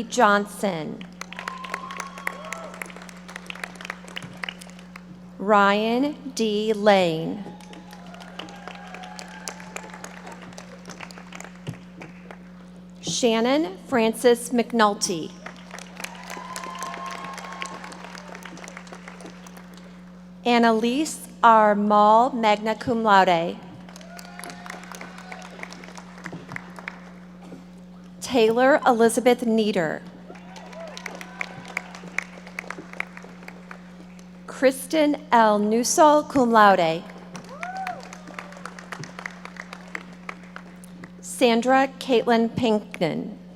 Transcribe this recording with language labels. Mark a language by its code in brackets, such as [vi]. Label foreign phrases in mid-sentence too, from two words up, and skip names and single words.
[en] Johnson. Ryan D. Lane. Shannon Francis McNulty. Annalise R. Mall, [la] magna cum laude. [en] Taylor Elizabeth Nieder. Kristen L. Nusal, [la] cum laude. [en] Sandra Caitlin Pinkton.